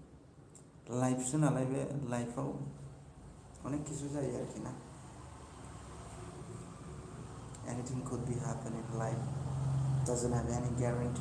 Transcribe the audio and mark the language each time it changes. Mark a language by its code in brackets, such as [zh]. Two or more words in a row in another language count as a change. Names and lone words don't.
[brx] लाइफसो नालाय बे लाइफआव अनेक किसु जायो आरोखि ना [en] Anything could be happening in life. Doesn't have any guarantee.